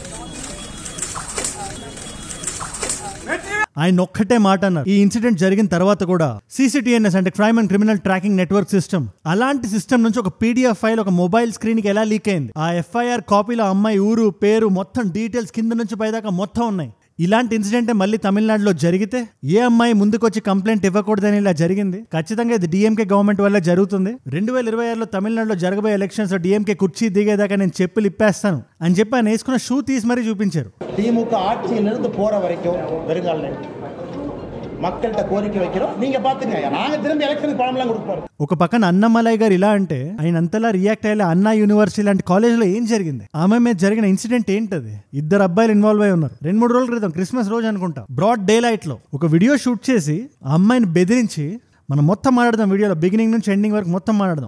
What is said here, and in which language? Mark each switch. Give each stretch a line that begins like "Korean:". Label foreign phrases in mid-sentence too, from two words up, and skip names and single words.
Telugu: ఆయన ఒక్కటే మాట అన్నారు, ఈ ఇన్సిడెంట్ జరిగిన తర్వాత కూడా CCTNS అంటే
English: crime and criminal tracking network system,
Telugu: అలాంటి సిస్టమ్ నుంచి ఒక
English: PDF file
Telugu: ఒక
English: mobile screen
Telugu: కి ఎలా లీక్ అయింది, ఆ FIR కాపీలో అమ్మాయి ఊరు పేరు మొత్తం డీటెయిల్స్ కింద నుంచి పైదాకా మొత్తం ఉన్నాయి. ఇలాంటి ఇన్సిడెంట్ మళ్ళీ తమిళనాడులో జరిగితే ఏ అమ్మాయి ముందుకొచ్చి కంప్లైంట్ ఇవ్వకూడదని ఇలా జరిగింది. ఖచ్చితంగా ఇది DMK గవర్నమెంట్ వల్ల జరుగుతుంది. 2026లో తమిళనాడులో జరగబోయే ఎలక్షన్స్ DMK కుర్చీ దిగేదాకా నేను చెప్పులు ఇప్పేస్తాను అని చెప్పి ఆయన వేసుకున్న షూ తీసి మరీ చూపించారు.
Tamil: திமுக ஆட்சியிலிருந்து போற வரைக்கும் வெறுங்கால மக்கள்கிட்ட கோரிக்கை வைக்கிறோம், நீங்க பாத்துங்க, நாங்க திரும்ப எலெக்ஷன் பணம்லாம் கொடுப்போம்.
Telugu: ఒక పక్కన అన్నమలై గారు ఇలా అంటే ఆయన అంతలా రియాక్ట్ అయ్యే అన్నా యూనివర్సిటీ లాంటి కాలేజ్లో ఏం జరిగింది, ఆమె మీద జరిగిన ఇన్సిడెంట్ ఏంటది? 2 అబ్బాయిలు ఇన్వాల్వ్ అయి ఉన్నారు. 2-3 రోజుల క్రితం క్రిస్మస్ రోజు అనుకుంటా
English: broad day light
Telugu: లో ఒక వీడియో షూట్ చేసి ఆ అమ్మాయిని బెదిరించి, మనం మొత్తం మాట్లాడదాం వీడియోలో, బిగినింగ్ నుంచి ఎండింగ్ వరకు మొత్తం మాట్లాడదాం.